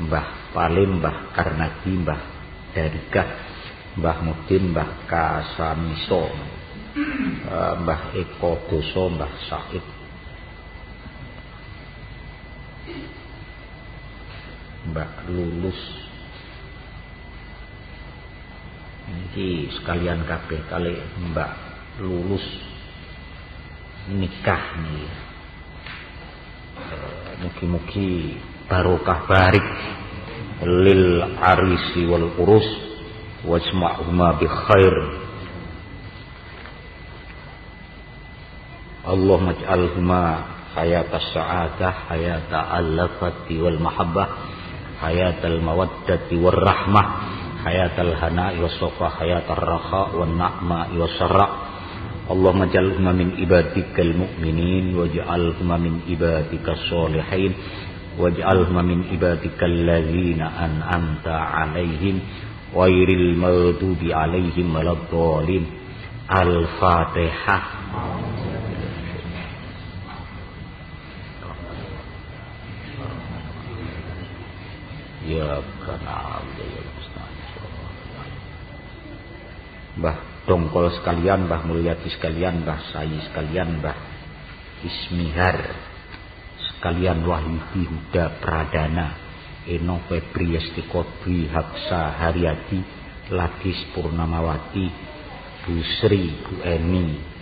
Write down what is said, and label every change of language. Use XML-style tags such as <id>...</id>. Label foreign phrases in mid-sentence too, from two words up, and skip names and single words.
<jv>Mbah Palim, Mbah Karnadi, Mbah Darikah, Mbah Mudin, Mbah Kasamiso, Mbah Eko Doso, Mbah Said, Mbah Lulus. Iki sekalian kabeh kali Mbak Lulus nikah nih. Mugi-mugi barokah</jv> <ar>بارك للعريس والعروس واجمعهما بخير. اللهم اجعلهما حياة السعادة، حياة الألفة والمحبة، حياة المودة والرحمة، حياة الهناء والصفاء، حياة الرخاء والنعمة والسراء. اللهم اجعلهما من عبادك المؤمنين واجعلهما من عبادك الصالحين واجعلهما من عبادك الذين أنعمت عليهم غير المغضوب عليهم ولا الضالين. Al-Fatihah.</ar> <jv>Ya kana Mbah Dongkol sekalian, Mbah Mulyadi sekalian, Mbah Sayi sekalian, Mbah Ismihar sekalian, Wahyudi Huda Pradana, Eno Febri Yastikotri Haksa Haryadi, Ladis Purnamawati, Bu Sri, Bu Eni,</jv>